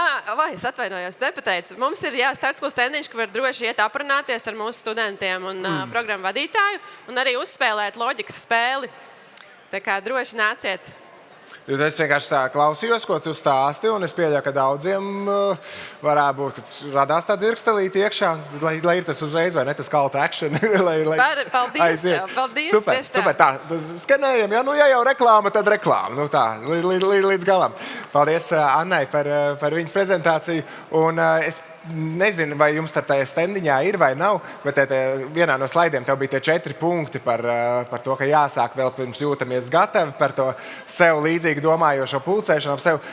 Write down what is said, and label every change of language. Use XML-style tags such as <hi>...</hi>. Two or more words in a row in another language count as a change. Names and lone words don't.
<lv>Jā, vai es atvainojos, nepateicu. Mums ir Start School standiņš, ka var droši iet aprunāties ar mūsu studentiem un programmu vadītāju un arī uzspēlēt loģikas spēli. Tā kā droši nāciet. Es vienkārši tā klausījos, ko tu stāsti, un es pieļauju, ka daudziem varētu būt, ka radās tā dzirkstelīte iekšā, lai ir tas uzreiz, vai ne, tas</lv> <en>call to action.</en> <lv>Paldies, paldies. Super, tā, skanējam, ja jau reklāma, tad reklāma. Tā, līdz galam. Paldies Annai par viņas prezentāciju, un es nezinu, vai jums tajā standiņā ir vai nav, bet vienā no slaidiem tev bija tie 4 punkti par to, ka jāsāk vēl pirms jūtamies gatavi, par to sev līdzīgi domājošo pulcēšanu ap sev.</lv>